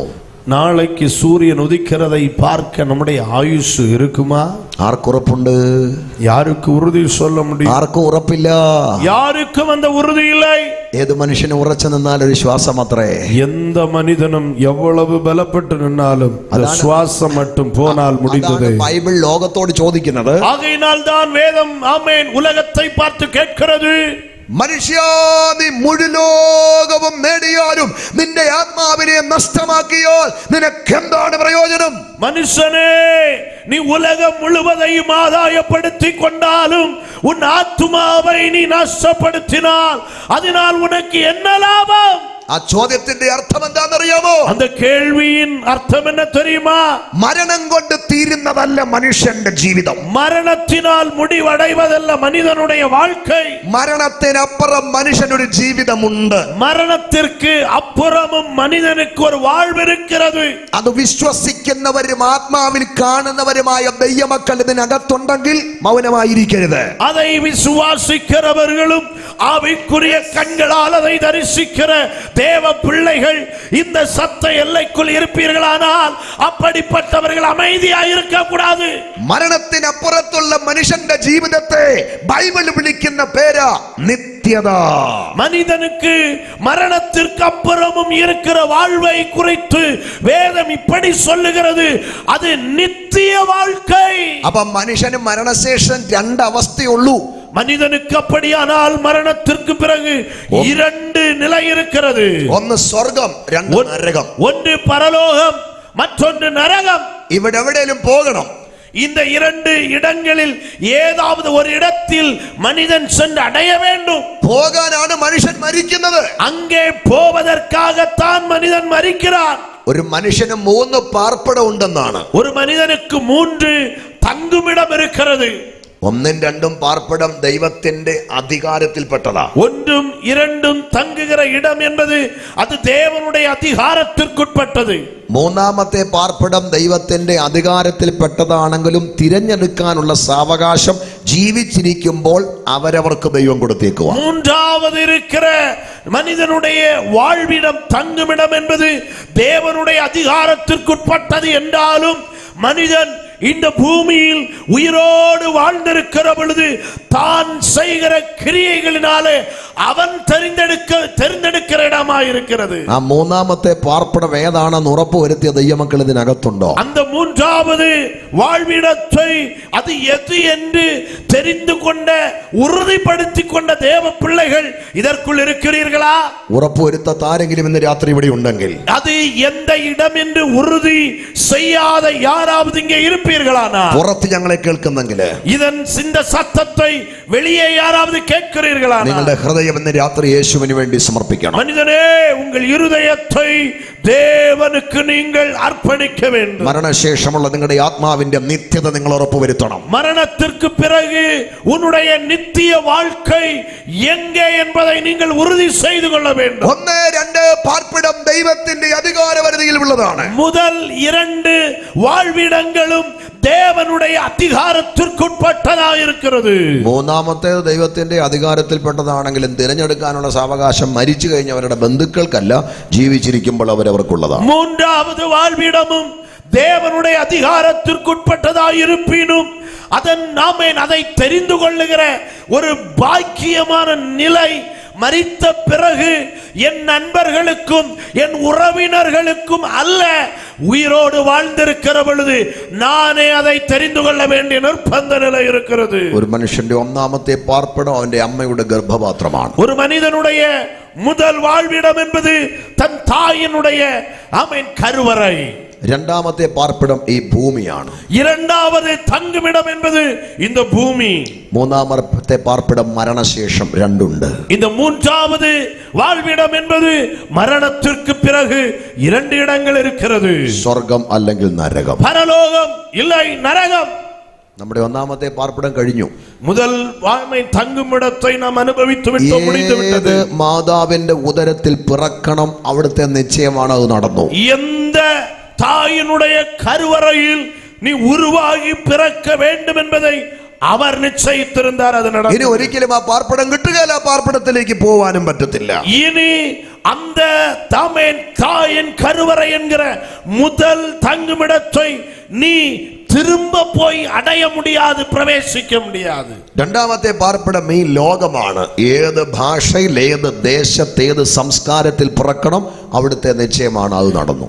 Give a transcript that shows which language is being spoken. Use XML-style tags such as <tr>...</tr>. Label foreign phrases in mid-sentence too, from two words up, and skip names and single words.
<ta>நாளைக்கு சூரியன் உதிக்கிறதை பார்க்க நம்முடைய ஆயுசு இருக்குமா?</ta> <ml>ആർക്കുറപ്പുണ്ട്?</ml> <ta>யாருக்கு உறுதி சொல்ல முடியும்?</ta> <ml>ആർക്കും ഉറപ്പില്ല.</ml> <ta>யாருக்கும் அந்த உறுதி இல்லை.</ta> <ml>ഏത് മനുഷ്യന് ഉറച്ചു നിന്നാൽ ഒരു ശ്വാസം അത്രേ.</ml> <ta>எந்த மனிதனும் எவ்வளவு பலப்பட்டு நின்னாலும் அந்த சுவாசம் மட்டும் போனால் முடிந்தது.</ta> <ml>ബൈബിൾ ലോകത്തോട് ചോദിക്കുന്നത്.</ml> <ta>ஆகையினால் தான் வேதம் ஆமென் உலகத்தை பார்த்து கேட்கிறது,</ta> <ml>മനുഷ്യ നീ മുഴുലോകവും നേടിയാലും നിന്റെ ആത്മാവിനെ നഷ്ടമാക്കിയാൽ നിനക്ക് എന്താണ് പ്രയോജനം?</ml> <ta>மனுஷனே நீ உலகம் முழுவதையும் ஆதாயப்படுத்திக் கொண்டாலும் உன் ஆத்துமாவை நீ நஷ்டப்படுத்தினால் அதனால் உனக்கு என்ன லாபம்?</ta> <ml>ആ ചോദ്യത്തിന്റെ അർത്ഥം എന്താണെന്നറിയാമോ?</ml> <ta>அந்த கேள்வியின் அர்த்தம் என்ன தெரியுமா?</ta> <ml>മരണം കൊണ്ട് തീരുന്നതല്ല മനുഷ്യന്റെ ജീവിതം.</ml> <ta>மரணத்தினால் முடிவடைவதல்ல மனிதனுடைய வாழ்க்கை.</ta> <ml>മരണത്തിനപ്പുറം മനുഷ്യനൊരു ജീവിതമുണ്ട്.</ml> <ta>மரணத்திற்கு அப்புறமும் மனிதனுக்கு ஒரு வாழ்வு இருக்கிறது.</ta> <ml>അത് വിശ്വസിക്കുന്നവരും ആത്മാവിൽ കാണുന്നവരുമായ ദൈവമക്കൾ ഇതിനകത്തുണ്ടെങ്കിൽ മൗനമായിരിക്കരുത്.</ml> <ta>அதை விசுவாசிக்கிறவர்களும் ஆவிக்குரிய கண்களால் அதை தரிசிக்கிற தேவ பிள்ளைகள் இந்த சத்த எல்லைக்குள் இருப்பீர்களானால் அப்படிப்பட்டவர்கள் அமைதியாக இருக்க கூடாது.</ta> <ml>മരണത്തിനപ്പുറത്തുള്ള മനുഷ്യന്റെ ജീവിതത്തെ ബൈബിൾ വിളിക്കുന്ന പേരാ നിത്യത.</ml> <ta>மனிதனுக்கு மரணத்திற்கு அப்புறமும் இருக்கிற வாழ்வை குறித்து வேதம் இப்படி சொல்லுகிறது, அது நித்திய வாழ்க்கை.</ta> <ml>അപ്പൊ മനുഷ്യന് മരണശേഷം രണ്ടവസ്ഥയുള്ളൂ.</ml> <ta>மனிதனுக்கு அப்படியானால் மரணத்திற்கு பிறகு இரண்டு நிலை இருக்கிறது.</ta> <ml>ഒന്ന് സ്വർഗം, രണ്ട് നരകം.</ml> <ta>ஒன்று பரலோகம், மற்றொன்று நரகம்.</ta> <ml>ഇവിടെ എവിടെയും പോകണം.</ml> <ta>இந்த இரண்டு இடங்களில் ஏதாவது ஒரு இடத்தில் மனிதன் சென்று அடைய வேண்டும்.</ta> <ml>പോകാനാണ് മനുഷ്യൻ മരിക്കുന്നത്.</ml> <ta>அங்கே போவதற்காகத்தான் மனிதன் மரிக்கிறான்.</ta> <ml>ഒരു മനുഷ്യന് 3 പാർപ്പിടം ഉണ്ടെന്നാണ്.</ml> <ta>ஒரு மனிதனுக்கு 3 தங்குமிடம் இருக்கிறது.</ta> <ml>1ഉം 2ഉം പാർപ്പിടം ദൈവത്തിന്റെ അധികാരത്തിൽപ്പെട്ടതാ.</ml> <ta>1ഉം 2ഉം தங்குகிற இடம் என்பது அது தேவனுடைய அதிகாரத்திற்குட்பட்டது.</ta> <ml>3ാമത്തെ പാർപ്പിടം ദൈവത്തിന്റെ അധികാരത്തിൽപ്പെട്ടതാണെങ്കിലും തിരഞ്ഞെടുക്കാനുള്ള സാവകാശം ജീവിച്ചിരിക്കുമ്പോൾ അവരവർക്ക് ദൈവം കൊടുത്തേക്കുക.</ml> <ta>3வது இருக்கிற மனிதனுடைய வாழ்விடம் தங்குமிடம் என்பது தேவனுடைய அதிகாரத்திற்குட்பட்டது என்றாலும் மனிதன் இந்த பூமியில் உயிரோடு வாழ்ந்திருக்கிற பொழுது தான் செய்கிற கிரியைகளினாலே அவன் தெரிந்தெடுக்கிற இடமாயிருக்கிறது.</ta> <ml>ആ 3ാമത്തെ പാർപ്പിടം ഏതാണെന്ന് ഉറപ്പുവരുത്തിയ ദൈവമക്കൾ ഇതിനകത്തുണ്ടോ?</ml> <ta>அந்த 3வது வாழ்விடத்தை அது எது என்று தெரிந்து கொண்ட உறுதிப்படுத்திக் கொண்ட தேவ பிள்ளைகள் இதற்குள் இருக்கிறீர்களா?</ta> <ml>ഉറപ്പുവരുത്താത്ത ആരെങ്കിലും ഇന്ന് രാത്രി ഇവിടെ ഉണ്ടെങ്കിൽ,</ml> <ta>அது எந்த இடம் என்று உறுதி செய்யாத யாராவது இங்கே இருப்பீர்களானா?</ta> <ml>പുറത്ത് ഞങ്ങളെ കേൾക്കുന്നെങ്കിൽ,</ml> <ta>இதன் இந்த சத்தத்தை வெளியே யாராவது கேட்கிறீர்களானா?</ta> <ml>നിങ്ങളുടെ ഹൃദയം ഇന്ന് രാത്രി യേശുവിന് വേണ്ടി സമർപ്പിക്കണം.</ml> <ta>மனிதனே உங்கள் இருதயத்தை தேவனுக்கு நீங்கள் அர்ப்பணிக்க வேண்டும்.</ta> <ml>മരണശേഷമുള്ള നിങ്ങളുടെ ആത്മാവിന്റെ നിത്യത നിങ്ങൾ ഉറപ്പുവരുത്തണം.</ml> <ta>மரணத்திற்கு பிறகு உன்னுடைய நித்திய வாழ்க்கை எங்கே என்பதை நீங்கள் உறுதி செய்து கொள்ள வேண்டும்.</ta> <ml>1, 2 പാർപ്പിടം ദൈവത്തിന്റെ അധികാരപരിധിയിൽ ഉള്ളതാണ്.</ml> <ta>முதல் 2 வாழ்விடங்களும் தேவனுடைய அதிகாரத்திற்குட்பட்டதாக இருக்கிறது.</ta> <ml>3ാമത്തേത് ദൈവത്തിന്റെ അധികാരത്തിൽപ്പെട്ടതാണെങ്കിലും തിരഞ്ഞെടുക്കാനുള്ള സാവകാശം മരിച്ചു കഴിഞ്ഞവരുടെ ബന്ധുക്കൾക്കല്ല, ജീവിച്ചിരിക്കുമ്പോൾ അവരവർക്കുള്ളതാണ്.</ml> <ta>3வது வாழ்விடமும் தேவனுடைய அதிகாரத்திற்குட்பட்டதாக இருப்பினும் அதை தெரிந்து கொள்ளுகிற ஒரு பாக்கியமான நிலை மரித்த பிறகு என் நண்பர்களுக்கும் என் உறவினர்களுக்கும் அல்ல, உயிரோடு வாழ்ந்திருக்கிற பொழுது நானே அதை தெரிந்து கொள்ள வேண்டிய நிர்பந்த நிலை இருக்கிறது.</ta> <ml>ഒരു മനുഷ്യന്റെ 1ാമത്തെ പാർപ്പിടം അവന്റെ അമ്മയുടെ ഗർഭപാത്രമാണ്.</ml> <ta>ஒரு மனிதனுடைய முதல் வாழ்விடம் என்பது தன் தாயினுடைய கருவறை.</ta> <ml>2ാമത്തെ പാർപ്പിടം ഈ ഭൂമിയാണ്.</ml> <ta>2வது தங்குமிடம் என்பது இந்த பூமி.</ta> <ml>3ാമത്തെ പാർപ്പിടം മരണശേഷം 2ഉണ്ട്.</ml> <ta>இந்த 3வது வாழ்விடம் என்பது மரணத்திற்கு பிறகு 2 இடங்கள் இருக்கிறது.</ta> <ml>സ്വർഗം അല്ലെങ്കിൽ നരകം.</ml> <ta>பரலோகம் இல்லை நரகம்.</ta> <ml>നമ്മുടെ ഒന്നാമത്തെ പാർപ്പിടം കഴിഞ്ഞു.</ml> <ta>முதல் வாய்மை தங்கும் இடத்தை நாம் அனுபவித்து விட்டோம், முடிந்து விட்டது.</ta> <ml>മാതാവിന്റെ ഉദരത്തിൽ പിറക്കണം, അവിടുത്തെ നിശ്ചയമാണ്, അത് നടന്നു.</ml> <ta>எந்த தாயினுடைய கருவறையில் நீ உருவாகி பிறக்க வேண்டும் என்பதை</ta> <ml>അവർ നിശ്ചയിച്ചിരുന്നാർ, അത് നടന്നു. ഇനി ഒരിക്കലും ആ പാർപ്പിടം കിട്ടുകയില്ല, ആ പാർപ്പിടത്തിലേക്ക് പോവാനും പറ്റത്തില്ല.</ml> <ta>இனி அந்த தாயின் கருவறை என்கிற முதல் தங்குமிடத்தை நீ திரும்ப போய் அடைய முடியாது, பிரவேசிக்க முடியாது.</ta> <ml>രണ്ടാമത്തെ പാർപ്പിടം ഈ ലോകമാണ്. ഏത് ഭാഷയിൽ, ഏത് ദേശത്ത്, ഏത് സംസ്കാരത്തിൽ പിറക്കണം, അവിടുത്തെ നിശ്ചയമാണ്, അത് നടന്നു.</ml>